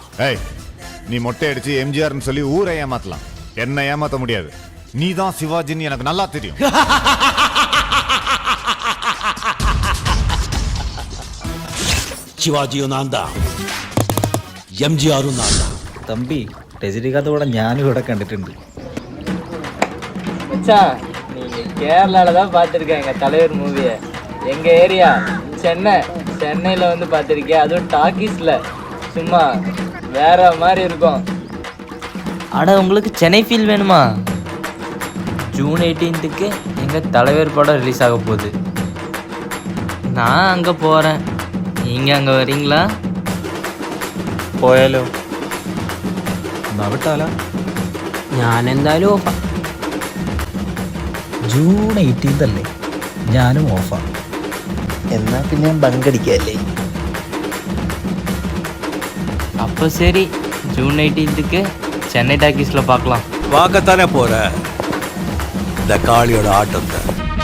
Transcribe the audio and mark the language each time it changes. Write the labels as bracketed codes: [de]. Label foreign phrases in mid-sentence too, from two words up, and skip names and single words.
[ta] ஏய், நீ மொட்டை அடிச்சு எம்ஜிஆர்னு சொல்லி ஊரை ஏமாத்தலாம், என்ன ஏமாத்த முடியாது. நீ தான் சிவாஜின்னு எனக்கு நல்லா தெரியும். சிவாஜியும் நான் தான், எம்ஜிஆரும் நான் தான். [ml] തമ്പി രജനികാന്ത് കൂടെ ഞാനും ഇവിടെ കണ്ടിട്ടുണ്ട്. [ta] மச்சான் நீங்கள் கேரளாவில் தான் பார்த்துருக்கேன் எங்கள் தலைவர் மூவியை. எங்கள் ஏரியா சென்னையில் வந்து பார்த்துருக்கேன், அதுவும் டாக்கீஸில். சும்மா வேற மாதிரி இருக்கும். அட உங்களுக்கு சென்னை ஃபீல் வேணுமா? ஜூன் 18க்கு எங்கள் தலைவர் படம் ரிலீஸ் ஆக போகுது. நான் அங்கே போகிறேன், நீங்கள் அங்கே வரீங்களா? [ml] പോയാലോ? വിട്ടാലോ? ഞാൻ എന്തായാലും ഓഫാ. ജൂൺ 18 അല്ലേ? ഞാനും ഓഫാണ്. എന്നാ പിന്നെ ബങ്കടിക്കല്ലേ? [ta] அப்போ சரி, ஜூன் 18க்கு சென்னை டாக்கீஸில் பார்க்கலாம். பார்க்கத்தானே போற இந்த காளியோட ஆட்டத்தை.